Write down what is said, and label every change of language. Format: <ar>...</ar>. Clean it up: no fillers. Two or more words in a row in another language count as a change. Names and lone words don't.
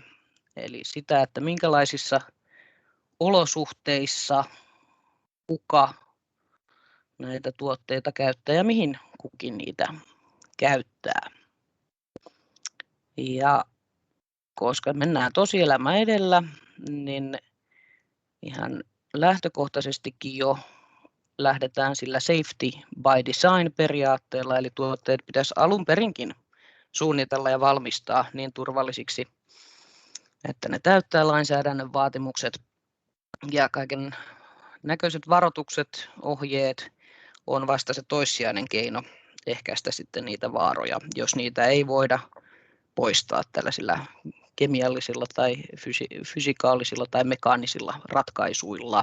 <fi>Eli sitä, että minkälaisissa olosuhteissa kuka näitä tuotteita käyttää ja mihin kukin niitä käyttää. Ja koska mennään tosielämä edellä, niin ihan lähtökohtaisestikin jo lähdetään sillä</fi> <en>safety by design</en> <fi>periaatteella, eli tuotteet pitäisi alun perinkin suunnitella ja valmistaa niin turvallisiksi, että ne täyttää lainsäädännön vaatimukset ja kaiken näköiset varoitukset, ohjeet on vasta se toissijainen keino ehkäistä sitten niitä vaaroja, jos niitä ei voida poistaa tällaisilla kemiallisilla tai fysikaalisilla tai mekaanisilla ratkaisuilla.</fi>